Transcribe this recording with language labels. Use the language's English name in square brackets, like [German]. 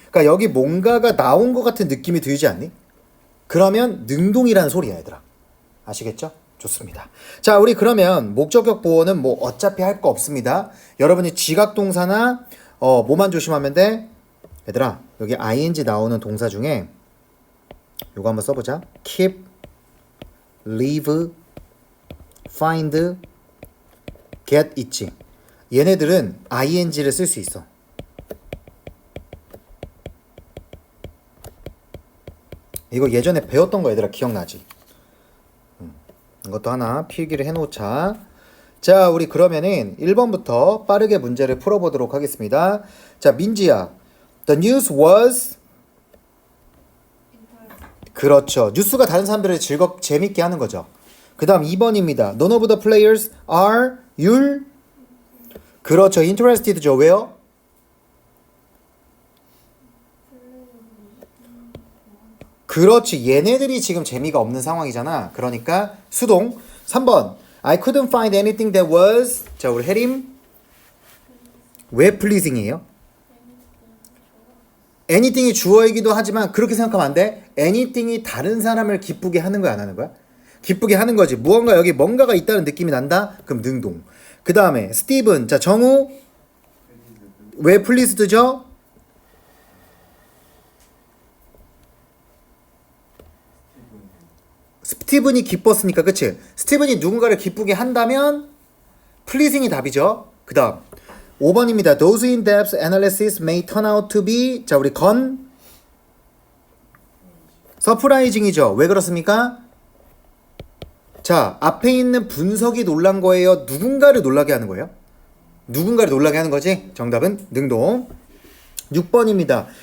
[Korean] 그러니까 여기 뭔가가 나온 것 같은 느낌이 들지 않니? 그러면 능동이라는 소리야, 얘들아. 아시겠죠? 좋습니다. 자, 우리 그러면 목적격 보어는 뭐 어차피 할 거 없습니다. 여러분이 지각동사나 뭐만 조심하면 돼? 얘들아, 여기 ing 나오는 동사 중에 요거 한번 써보자. [English] keep, leave, find, get [Korean] 있지. 얘네들은 ing를 쓸 수 있어. 이거 예전에 배웠던 거 얘들아 기억나지? 이것도 하나 필기를 해놓자. 자, 우리 그러면은 1번부터 빠르게 문제를 풀어보도록 하겠습니다. 자, 민지야. [English] The news was [Korean] 그렇죠. 뉴스가 다른 사람들을 재밌게 하는 거죠. 그 다음 2번입니다. [English] None of the players are [Korean] 그렇죠. interested죠. 왜요? 그렇지. 얘네들이 지금 재미가 없는 상황이잖아. 그러니까 수동. 3번. [English] I couldn't find anything that was. [Korean] 자, 우리 혜림. 왜 pleasing이에요? anything이 주어이기도 하지만 그렇게 생각하면 안 돼. anything이 다른 사람을 기쁘게 하는 거야, 안 하는 거야? 기쁘게 하는 거지. 무언가 여기 뭔가가 있다는 느낌이 난다? 그럼 능동. 그 다음에 스티븐. 자, 정우. 왜 pleased죠? 스티븐이 기뻤으니까, 그치? 스티븐이 누군가를 기쁘게 한다면 pleasing이 답이죠. 그 다음 5번입니다. [English] Those in-depth analysis may turn out to be. [Korean] 자, 우리 건 surprising이죠. 왜 그렇습니까? 자, 앞에 있는 분석이 놀란 거예요? 누군가를 놀라게 하는 거예요? 누군가를 놀라게 하는 거지? 정답은 능동. 6번입니다.